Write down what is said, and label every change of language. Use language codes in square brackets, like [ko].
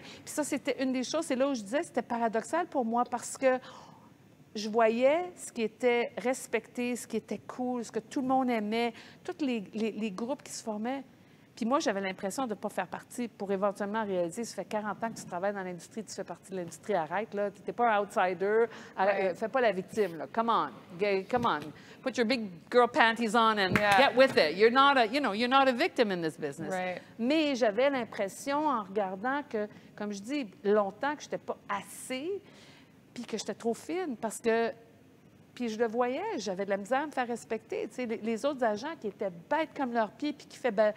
[fr] Puis ça, c'était une des choses, c'est là où je disais, c'était paradoxal pour moi parce que je voyais ce qui était respecté, ce qui était cool, ce que tout le monde aimait, tous les groupes qui se formaient. Puis moi, j'avais l'impression de ne pas faire partie pour éventuellement réaliser, ça fait 40 ans que tu travailles dans l'industrie, tu fais partie de l'industrie, arrête, là. Tu n'es pas un outsider, fais pas la victime, là. [en] Come on. Put your big girl panties on and get with it. You're not a victim in this business. Right. [fr] Mais j'avais l'impression, en regardant que, comme je dis, longtemps que je n'étais pas assez, puis que j'étais trop fine, parce que... Puis je le voyais, j'avais de la misère à me faire respecter. Tu sais, les autres agents qui étaient bêtes comme leurs pieds, puis qui fait...